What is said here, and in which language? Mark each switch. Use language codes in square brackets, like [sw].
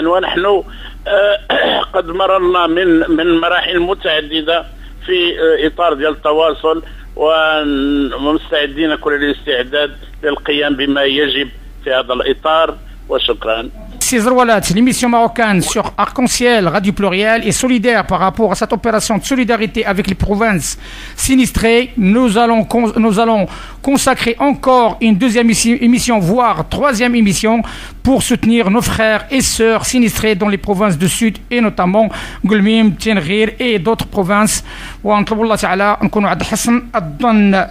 [ar] ونحن قد مررنا من مراحل متعددة في إطار ديال التواصل، ومستعدين كل الاستعداد للقيام بما يجب في هذا الإطار. وشكرا. [fr] L'émission marocaine sur Arc-en-Ciel, Radio Pluriel, est solidaire par rapport à cette opération de solidarité avec les provinces sinistrées. Nous allons consacrer encore une deuxième émission, voire troisième émission, pour soutenir nos frères et sœurs sinistrés dans les provinces du Sud, et notamment Guelmim, Tenghir et d'autres provinces. [ar] ونطلب الله تعالى نكونوا عند حسن الظن.